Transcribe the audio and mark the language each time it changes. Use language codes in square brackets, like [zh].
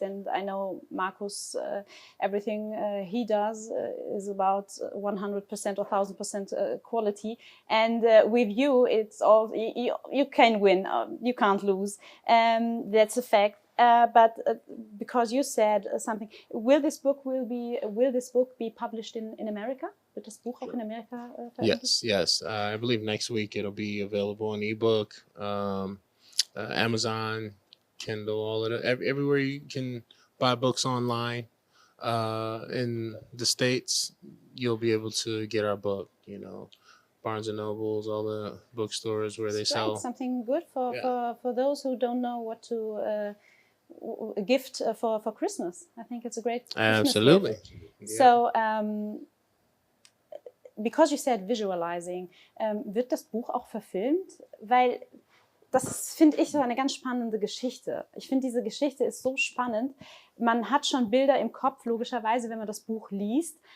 [en] And I know Markus, everything he does is about 100% or 1000% quality. And with you, it's all you can win, you can't lose. That's a fact. But because you said something, will this book be published in America? [de] Wird das Buch auch in Amerika veröffentlicht? [en] Yes. I believe next week it'll be available on ebook, Amazon, Kindle, all of it. Everywhere you can buy books online. In the States, you'll be able to get our book, you know. Barnes and Nobles, all the bookstores where they sell. Something good for those who don't know what to gift for Christmas. I think it's a great Christmas Absolutely. gift. Yeah. So, because you said visualizing, [de] wird das Buch auch verfilmt? Weil das finde ich so eine ganz spannende Geschichte. Ich finde, diese Geschichte ist so spannend. Man hat schon Bilder im Kopf, logischerweise, wenn man das Buch liest.